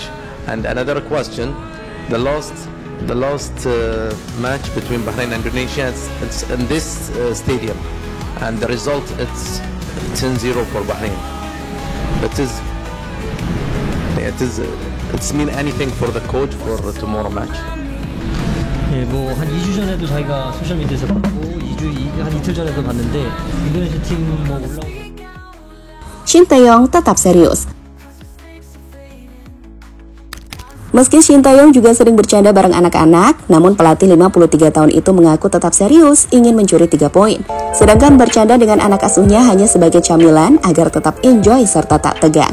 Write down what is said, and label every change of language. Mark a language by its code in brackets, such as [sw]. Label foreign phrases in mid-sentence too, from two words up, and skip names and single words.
[en] And another question, the last match between Bahrain and Indonesia, it's in this stadium, and the result it's 10-0 for Bahrain. It's mean anything for the coach for tomorrow match? [ko] 예, 뭐 한 2주 전에도 저희가 소셜 미디어에서 봤고 한 이틀 전에도 봤는데 인도네시아 팀 뭐 올라오고. [id] Shin Tae-yong tetap serius. Meski Shin Tae-yong juga sering bercanda bareng anak-anak, namun pelatih 53 tahun itu mengaku tetap serius ingin mencuri 3 poin. Sedangkan bercanda dengan anak asuhnya hanya sebagai camilan agar tetap enjoy serta tak tegang.